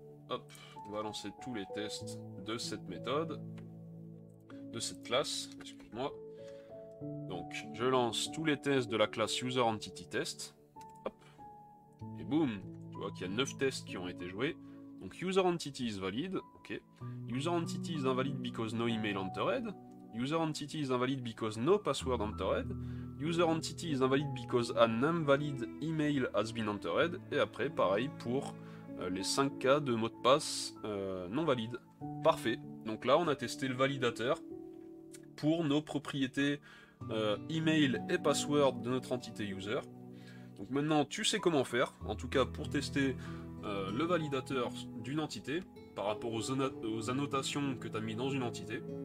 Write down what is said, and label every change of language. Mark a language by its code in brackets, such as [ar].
[fr] Hop, on va lancer tous les tests de cette méthode, de cette classe, excuse-moi. Donc, je lance tous les tests de la classe user-entity-test. Hop. Et boum, tu vois qu'il y a 9 tests qui ont été joués. Donc [en] user-entity is valid, ok. User-entity is invalid because no email entered. User-entity is invalid because no password entered. User-entity is invalid because an invalid email has been entered. [fr] Et après, pareil pour les 5 cas de mots de passe non valides. Parfait. Donc là, on a testé le validateur pour nos propriétés email et password de notre entité user. Donc maintenant tu sais comment faire, en tout cas pour tester le validateur d'une entité par rapport aux annotations que tu as mis dans une entité.